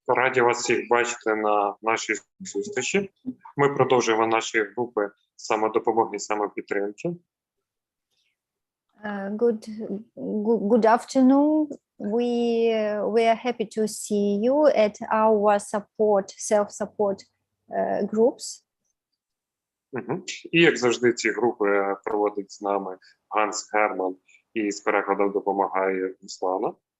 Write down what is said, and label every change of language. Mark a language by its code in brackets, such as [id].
[uk] Раді вас всіх бачити на нашій зустрічі. Ми продовжуємо наші групи самодопомоги і самопідтримки. [en] Good afternoon. We are happy to see you at our self-support groups. [uk] І, як завжди, ці групи проводить з нами Ганс Герман і з перекладом допомагає Руслана.